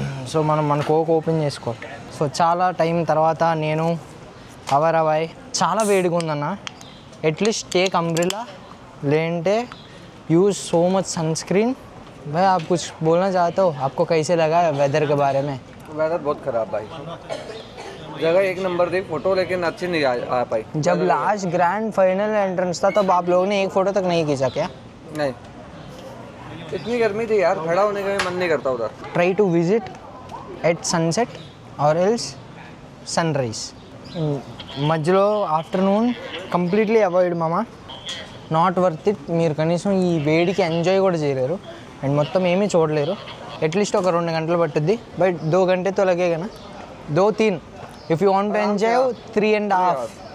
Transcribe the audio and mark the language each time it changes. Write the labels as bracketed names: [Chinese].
[Telugu] So మనం మన coke open చేసుకోవాలి. సో చాలా టైం తర్వాత నేను అవరాబాయ్, చాలా వేడిగా ఉందన్న. [English] At least take umbrella लेंटे use so much sunscreen. [Hindi] भाई आप कुछ बोलना चाहते हो, आपको कैसे लगा वेदर के बारे में? वेदर बहुत ख़राब भाई, जगह एक नंबर थी, फोटो लेकिन अच्छी नहीं आ पाई। जब लास्ट ग्रैंड फाइनल एंट्रेंस था तब आप लोगों ने एक फ़ोटो तक नहीं खींचा क्या? नहीं, इतनी गर्मी थी यार, खड़ा होने का भी मन नहीं करता उधर। [English] Try to visit at sunset और else sunrise. [Telugu] మధ్యలో ఆఫ్టర్నూన్ కంప్లీట్లీ అవాయిడ్ మామా, [English] Not worth it. [Telugu] మీరు కనీసం ఈ వేడికి ఎంజాయ్ కూడా చేయలేరు అండ్ మొత్తం ఏమీ చూడలేరు. అట్లీస్ట్ ఒక 2 గంటలు పట్టుద్ది, బట్ [Hindi] 2 घंटे तो लगेगा ना, [Telugu] 2-3 [English] if you want to enjoy [Telugu] 3.5.